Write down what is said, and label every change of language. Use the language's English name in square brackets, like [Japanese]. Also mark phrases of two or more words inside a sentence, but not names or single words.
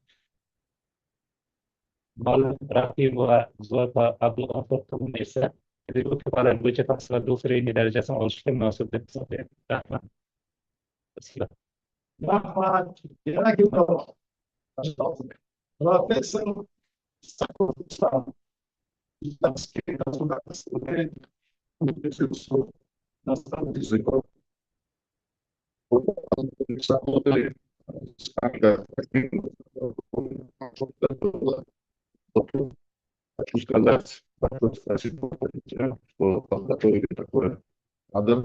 [Uzbek] Raqibova Zoyba Abduqodir esa pedagogika fanlari bo'yicha tahsilot doktorlik darajasini olishga munosib deb hisoblayman. Rahmat. Rahmat. Yana kimlar bor? Professor Sakursan. [Russian] Исламский государственный институт иностранных языков. Хочу сказать, спасибо, что подготовили такой кадр.